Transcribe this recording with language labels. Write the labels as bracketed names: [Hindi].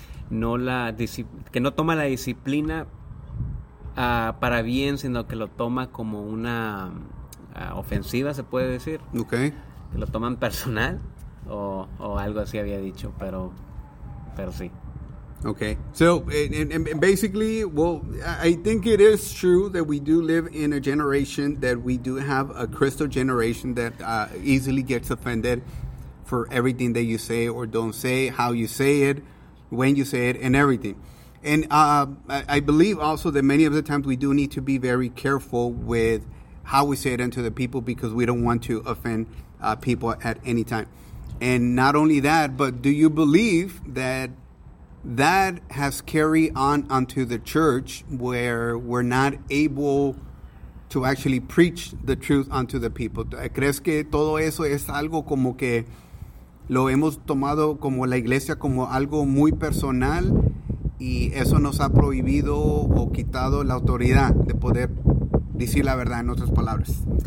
[Spanish] Que no toma la disciplina para bien, sino que lo toma como una ofensiva, se puede decir. [English] Ok. [Spanish] Que lo toman personal o algo así había dicho, pero sí. [English] Okay. So, and basically, well, I think it is true that we do live in a generation that we do have a crystal generation that easily gets offended for everything that you say or don't say, how you say it, when you say it, and everything. And I believe also that many of the times we do need to be very careful with how we say it into the people, because we don't want to offend people at any time. And not only that, but do you believe that that has carried on onto the church, where we're not able to actually preach the truth unto the people? [Spanish] ¿Crees que todo eso es algo como que lo hemos tomado como la iglesia como algo muy personal, y eso nos ha prohibido o quitado la autoridad de poder decir la verdad, en otras palabras?